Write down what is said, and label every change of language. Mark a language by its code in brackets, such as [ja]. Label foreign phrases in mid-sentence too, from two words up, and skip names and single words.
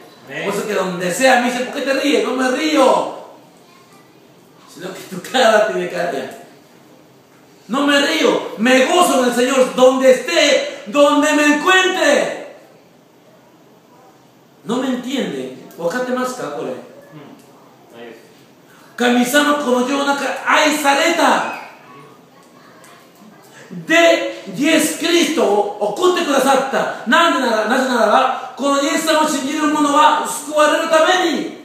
[es] Por eso que donde sea me dicen, ¿por qué te ríes? No me río. Sino que tu cara tiene cara. No me río, me gozo en el Señor donde esté, donde me encuentre. No me entiende. [ja] 分かってますかこれ？神様この世中愛された. De イエス・キリストを送ってくださった。なぜならば、このイエス様を信じる者は救われるために。